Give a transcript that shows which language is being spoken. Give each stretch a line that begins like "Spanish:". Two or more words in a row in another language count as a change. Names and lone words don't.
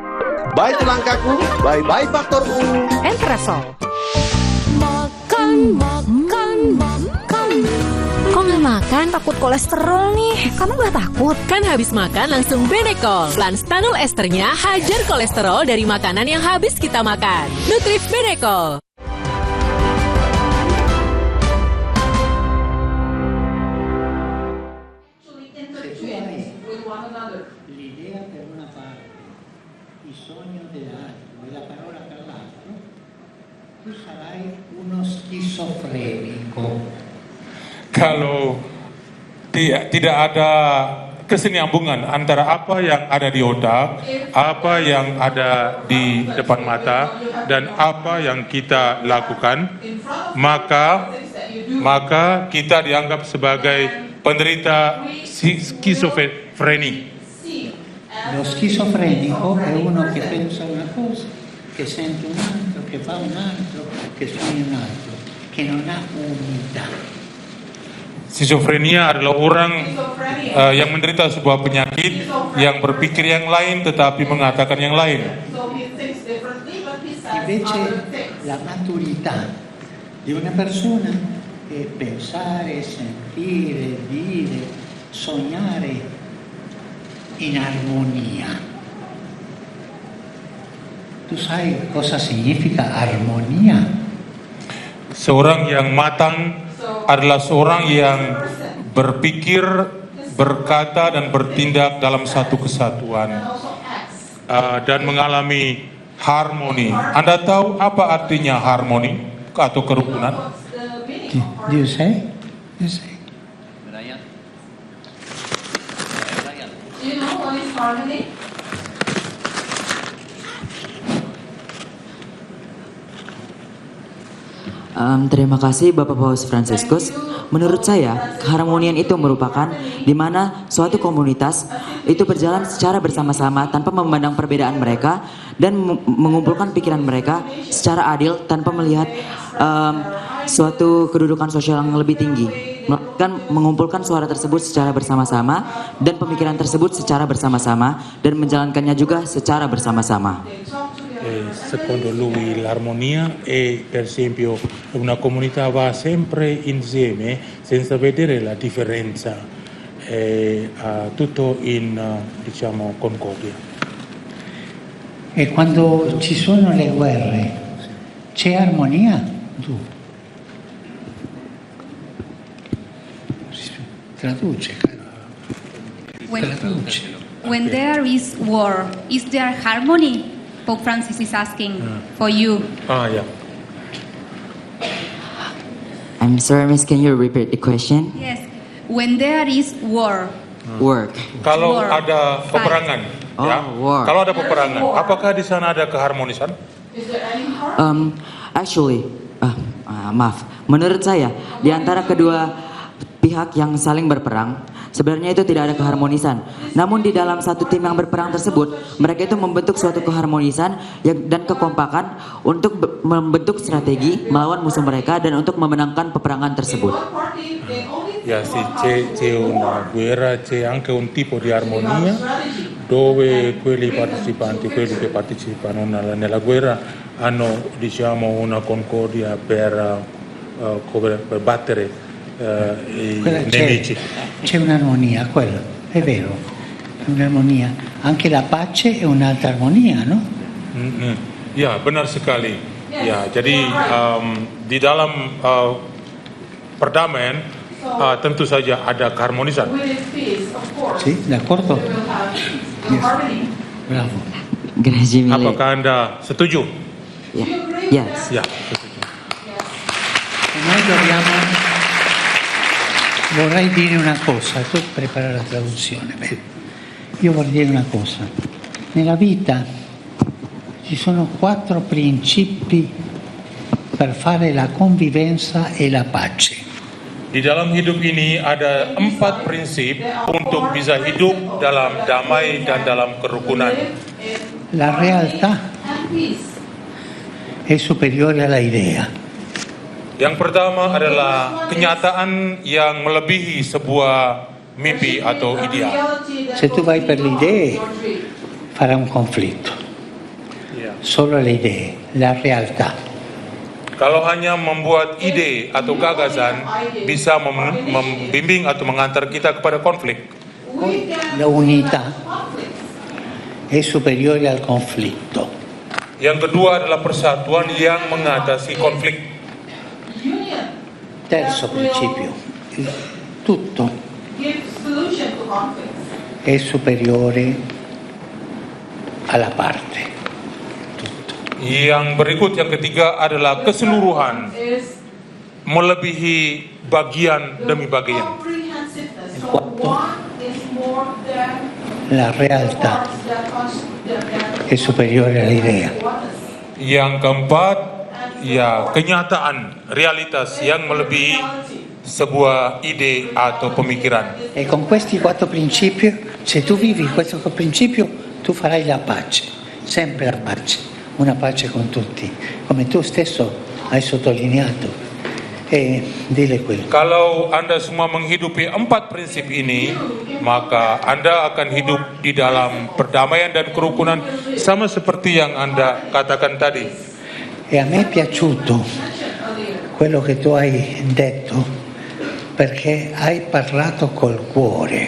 Indonesian: Bye tulang kaku, bye-bye faktor U. Entrasol. Makan. Kok nggak makan? Takut kolesterol nih. Kamu nggak takut? Kan habis makan langsung Benecol. Plan Stanul Esternya hajar kolesterol dari makanan yang habis kita makan. Nutrif Benecol.
Italian: Il sogno dell'altro e la parola per l'altro, tu sarai uno schizofrenico.
Indonesian: Kalau tidak ada kesinambungan antara apa yang ada di otak, apa yang ada di depan mata, dan apa yang kita lakukan, maka kita dianggap sebagai penderita skizofreni.
Italian: Lo schizofrenico è uno che pensa una cosa, che sente un altro, che fa un altro, che sogna un altro, che non ha unità.
Indonesian: Skizofrenia adalah orang yang menderita sebuah penyakit yang berpikir yang lain tetapi mengatakan yang lain.
Italian: Invece la maturità di una persona è pensare, sentire, dire, sognare in armonia. Tu sai cosa significa armonia?
Indonesian: Seorang yang matang adalah seorang yang berpikir, berkata dan bertindak dalam satu kesatuan dan mengalami harmoni. Anda tahu apa artinya harmoni atau kerukunan?
English: Do you say? Do you know what is harmony?
Indonesian: Terima kasih Bapak Paus Fransiskus. Menurut saya, keharmonian itu merupakan di mana suatu komunitas itu berjalan secara bersama-sama tanpa memandang perbedaan mereka dan mengumpulkan pikiran mereka secara adil tanpa melihat suatu kedudukan sosial yang lebih tinggi. Melainkan mengumpulkan suara tersebut secara bersama-sama dan pemikiran tersebut secara bersama-sama dan menjalankannya juga secara bersama-sama.
Italian: Secondo lui l'armonia è per esempio una comunità va sempre insieme senza vedere la differenza, tutto in diciamo concordia. E quando ci sono le guerre c'è armonia? Traduce,
English: When there is war, is there harmony? Pope Francis is asking for you. Yeah. I'm sorry, Miss, can you repeat the question? Yes. When there is war. Work.
Indonesian: Kalau ada peperangan, ya.
English: War.
Indonesian: Kalau ada peperangan, apakah di sana ada keharmonisan? Actually, maaf. Menurut saya, di antara kedua pihak yang saling berperang, sebenarnya itu tidak ada keharmonisan. Namun di dalam satu tim yang berperang tersebut, mereka itu membentuk suatu keharmonisan dan kekompakan untuk membentuk strategi melawan musuh mereka dan untuk memenangkan peperangan tersebut. Ya,
Italian: sì, c'è una guerra, c'è anche un tipo di armonia dove quelli che partecipano nella guerra hanno, diciamo, una concordia per battere i nemici. C'è un'armonia, quello, è vero, è un'armonia. Anche la pace è un'altra armonia, no?
Indonesian: Ya, benar sekali. Ya, jadi di dalam perdamaian tentu saja ada keharmonisan.
Italian: Sì, d'accordo? Yes. Bravo. Grazie mille.
Indonesian: Apakah Anda setuju? Ya, yes. Ya.
Italian: Noi dobbiamo. Vorrei dire una cosa, tu prepara la traduzione. Io vorrei dire una cosa. Nella vita ci sono 4 principi per fare la convivenza e la pace.
Indonesian: Di dalam hidup ini ada 4 prinsip untuk bisa hidup dalam damai dan dalam kerukunan.
Italian: La realtà è superiore alla idea.
Indonesian: Yang pertama adalah kenyataan yang melebihi sebuah mimpi atau ideal.
Italian: Se tu vai per le idee farà un conflitto. Solo le idee, la realtà.
Indonesian: Kalau hanya membuat ide atau gagasan bisa membimbing atau mengantar kita kepada konflik.
Italian: La unità è superiore al conflitto.
Indonesian: Yang kedua adalah persatuan yang mengatasi konflik.
Italian: Terzo principio, tutto è superiore alla parte.
Indonesian: Yang berikut, yang ketiga adalah keseluruhan melebihi bagian demi bagian.
Italian: La realtà è superiore all'idea.
Indonesian: Yang keempat, ya kenyataan, realitas yang melebihi sebuah ide atau pemikiran.
Italian: E con questi 4 principi, se tu vivi questo principio, tu farai la pace, sempre la pace, una pace con tutti, come tu stesso hai sottolineato. E dile quello.
Indonesian: Kalau Anda semua menghidupi 4 prinsip ini, maka Anda akan hidup di dalam perdamaian dan kerukunan sama seperti yang Anda katakan tadi.
Italian: E a me è piaciuto quello che tu hai detto perché hai parlato col cuore.